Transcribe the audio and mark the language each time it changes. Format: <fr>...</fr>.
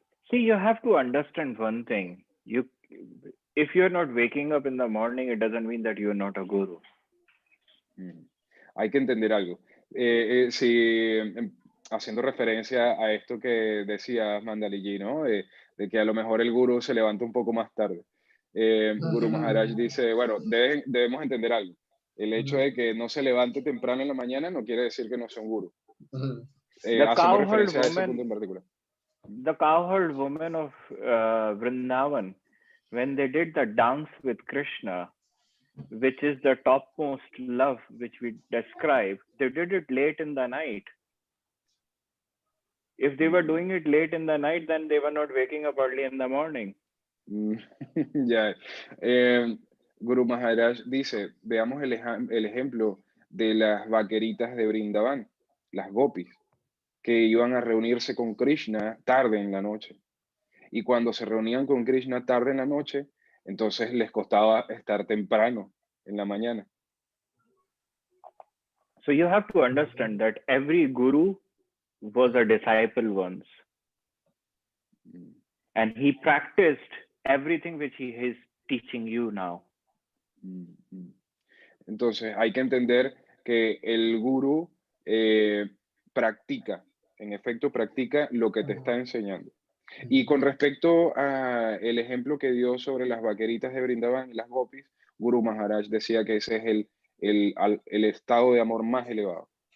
<en>See, you have to understand one thing. If you're not waking up in the morning, it doesn't mean that you're not a guru.</en> <es>Hay que entender algo. Sí, haciendo referencia a esto que decía Mandaliji, ¿no? De que a lo mejor el gurú se levanta un poco más tarde. Guru Maharaj dice, bueno, debemos entender algo. El hecho de que no se levante temprano en la mañana no quiere decir que no sea un gurú.</es> <en>The</en> <es>Haciendo</es> <en>cowherd</en> <es>referencia a ese punto en particular.</es> <en>the cowherd women of Vrindavan, when they did the dance with Krishna, which is the topmost love which we describe, they did it late in the night. If they were doing it late in the night, then they were not waking up early in the morning.</en> <es>Ya. Guru Maharaj dice, veamos el ejemplo de las vaqueritas de Brindavan, las gopis, que iban a reunirse con Krishna tarde en la noche. Y cuando se reunían con Krishna tarde en la noche, entonces les costaba estar temprano en la mañana.</es> <en>So you have to understand that every guru was a disciple once. And he practiced everything which he is teaching you now.</en> <es>Entonces hay que entender que el gurú practica, en efecto practica lo que te está enseñando. Y con respecto a el ejemplo que dio sobre las vaqueritas de Brindavan y las gopis, Guru Maharaj decía que ese es el estado de amor más elevado.</es>